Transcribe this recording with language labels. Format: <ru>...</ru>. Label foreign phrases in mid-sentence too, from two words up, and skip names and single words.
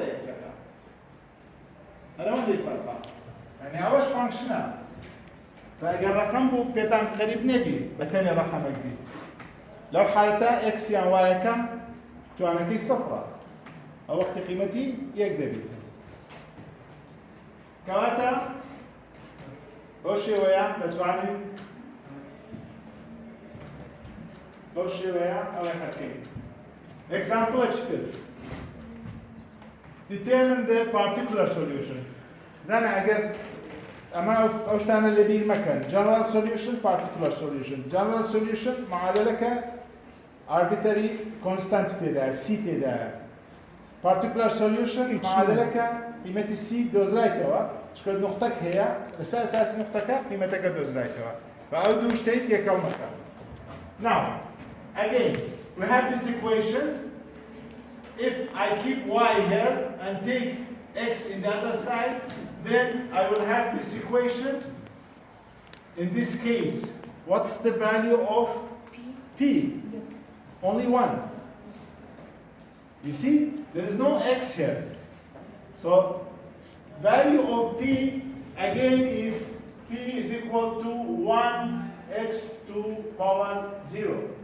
<ckb>ئێکسەکە هەرەوەندەی فەرقە یعنی ئەوەش فانکشنە فەگەر ڕقەم بوو پێتان قەریب نەبی بەتەنێ ڕقەمێک بیت لەو حالەتە ئێکسیان وایەکە توانەکەی سەفرە ئەو وەختی قیمەتی یەک دەبێت کەواتە بەو شێوەیە دەتوانین بەو شێوەیە ئەوەی حەکەین ئێکزامپڵێکی تر</ckb> <en>determine the particular solution</en> <ckb>زانە ئەگەر ئەمە ئەو شتانە لەبیر مەکەن</ckb> <en>general solution particular solution general solution معادلەکە arbitrary constant</en> <ckb>تێدایە c تێدایە</ckb> <en>particular</en> <ckb>solution معادلەکە قیمەتی c دۆزرایتەوە چکە نقطەک هەیە لەسەر ئەساسی نقطەکە قیمەتەکە دۆزرایتەوە بە ئەو دوو شتەی تێکەڵ</ckb> <en>مەکە now again we have this equation if I keep y here and take x in the other side then I will have this equation in this case what's the value of p only 1 you see there is no x here so value of p again is p is equal to 1x to power 0</en>